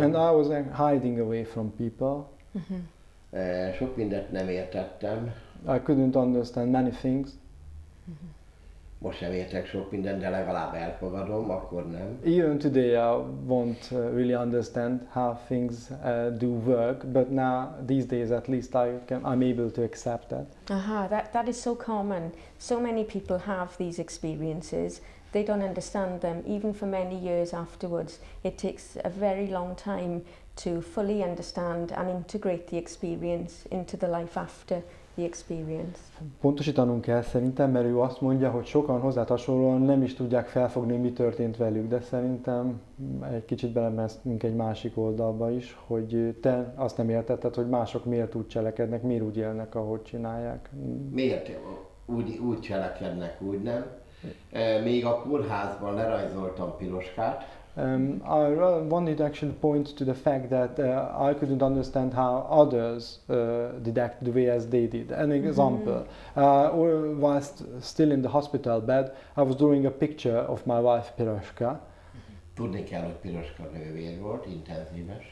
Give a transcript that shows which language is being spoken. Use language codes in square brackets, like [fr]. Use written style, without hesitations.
[en] And I was hiding away from people. [hu] Sok mindent nem értettem. [en] I couldn't understand many things. [hu] Most sem értek sok mindent, de legalább elfogadom, akkor nem. [en] Even today I won't really understand how things do work, but now these days at least I'm able to accept that. Aha, that is so common. So many people have these experiences. They don't understand them even for many years afterwards. It takes a very long time to fully understand and integrate the experience into the life after the experience. [hu] Pontosítanunk kell szerintem, mert ő azt mondja, hogy sokan hozzá hasonlóan nem is tudják felfogni, mi történt velük, de szerintem egy kicsit belemeztünk egy másik oldalba is, hogy te azt nem értetted, hogy mások miért úgy cselekednek, miért úgy élnek, ahogy csinálják. Miért úgy cselekednek, úgy nem? Még a kórházban lerajzoltam piroskát. [en] I wanted to actually point to the fact that I couldn't understand how others did act the way as they did. An example, whilst still in the hospital bed, I was drawing a picture of my wife Piroska. [hu] Tudni kell, hogy Piroska nővér volt, intenzíves.